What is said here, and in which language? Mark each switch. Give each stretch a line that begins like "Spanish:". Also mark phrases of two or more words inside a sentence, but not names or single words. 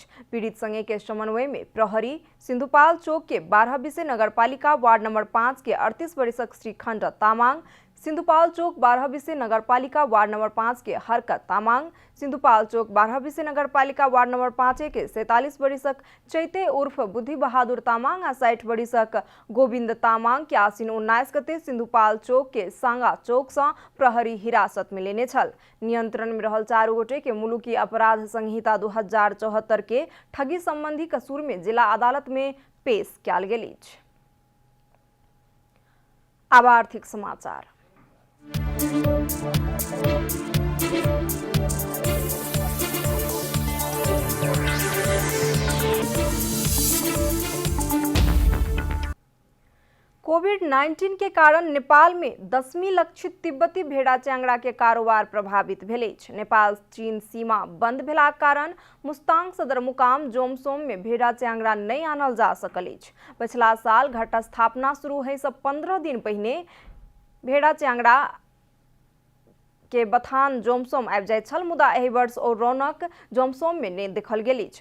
Maithili: पीड़ित संगे के समन्वय में प्रहरी सिंधुपाल चौक के 12 विषय नगरपालिका वार्ड नंबर 5 के 38 वर्षक श्रीखंड तामाङ, सिंधुपाल चौक 12 विषय नगरपालिका वार्ड नंबर 5 के हरकत तामाङ, सिंधुपाल चौक 12 विषय नगरपालिका वार्ड नंबर 5 के 47 वर्षक चैते उर्फ बुद्धि बहादुर तामाङ आ 60 वर्षक गोविंद तामाङ के आसिन 19 गते सिंधुपाल चौक के सांगा चौक से प्रहरी हिरासत में लेने छल। नियंत्रण में रहल 4 गोटे के मुलुकी अपराध संहिता 2074 के ठगी संबंधी कसूर में जिला अदालत में पेश कयल गेल अछि। अब आर्थिक समाचार। कोविड-19 के कारण नेपाल में 10वीं लक्षित तिब्बती भेड़ा चेंगड़ा के कारोबार प्रभावित भेल अछि। नेपाल चीन सीमा बंद भेलाक कारण मुस्तांग सदरमुकाम जोमसोम में भेड़ा चेंगड़ा नहीं आनल जा सकल अछि। पिछला साल घट स्थापना शुरू होइ से 15 दिन पहिने भेड़ा चेंगड़ा के बथान जोमसोम आबि जाइत छल, मुदा एहि वर्ष ओ रौनक जोमसोम में नहीं देखल गेल अछि।